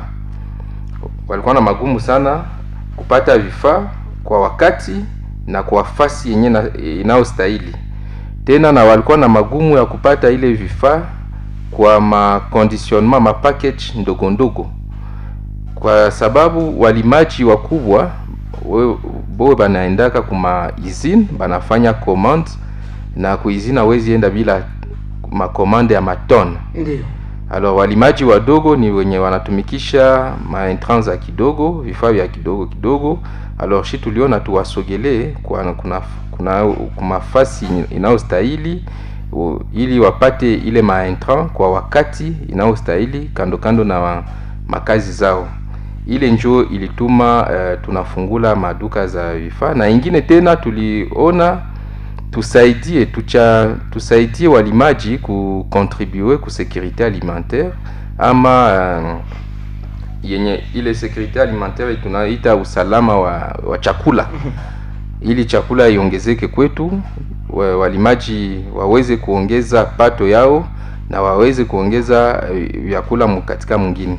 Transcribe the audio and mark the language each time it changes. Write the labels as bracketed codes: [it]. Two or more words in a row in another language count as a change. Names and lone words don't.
[sw] Walikuwa na magumu sana kupata vifaa kwa wakati na kwa fasi yenye inaostahili. Tena na walikuwa na magumu ya kupata ile vifaa kwa conditionnement package ndogo ndogo, kwa sababu walimaji wakubwa bo banaendaka kuma usine banafanya commande, na ku usine hawezi enda bila commande ya matone. Ndio. Alors walimaji wadogo ni wenye wanatumikisha entrants za kidogo, vifaa vya kidogo. Alors shi tuliona tuwasogelee kuna fasi inaostahili ili wapate ile entrant kwa wakati inaostahili kando na makazi zao. Ile njoo ilituma tunafungula maduka za vifaa. Na ingine tena tuliona tusaidie walimaji kucontribuer ku [fr] sécurité alimentaire, [sw] ama yenye ile [fr] sécurité alimentaire [sw] tunaita usalama wa chakula. Ili chakula iongezeke kwetu, walimaji waweze kuongeza pato yao na waweze kuongeza vyakula katika mwingine.